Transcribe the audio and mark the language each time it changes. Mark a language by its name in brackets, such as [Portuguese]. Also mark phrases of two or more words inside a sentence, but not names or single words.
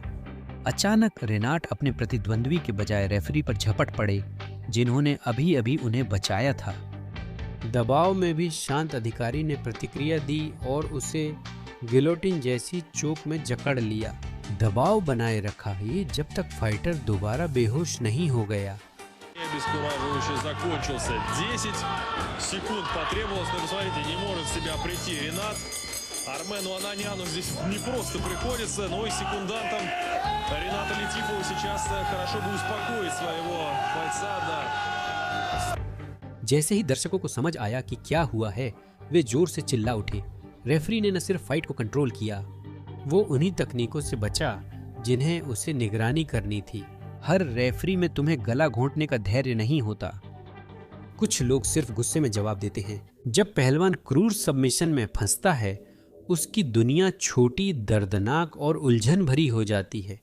[Hindi] अचानक रेनाट अपने प्रतिद्वंद्वी के बजाय रेफरी पर झपट पड़े, जिन्होंने अभी अभी उन्हें बचाया था। दबाव में भी शांत अधिकारी ने प्रतिक्रिया दी और उसे गिलोटिन जैसी चोक में जकड़ लिया। दबाव बनाए रखा ही जब तक फाइटर दोबारा बेहोश नहीं हो गया। [Russian] Обескураживающе закончился. 10 секунд потребовалось, но посмотрите, не может в себя прийти Ренат. Армену Ананяну здесь не просто приходится, но и секундантам Рената Летифова сейчас хорошо бы успокоить своего бойца. Да. [Hindi] जैसे ही दर्शकों को समझ आया कि क्या हुआ है, वे जोर से चिल्ला उठे। रेफरी ने न सिर्फ फाइट को कंट्रोल किया, वो उन्हीं तकनीकों से बचा जिन्हें उसे निगरानी करनी थी। हर रेफरी में तुम्हें गला घोंटने का धैर्य नहीं होता। कुछ लोग सिर्फ गुस्से में जवाब देते हैं। जब पहलवान क्रूर सबमिशन में फंसता है, उसकी दुनिया छोटी, दर्दनाक और उलझन भरी हो जाती है।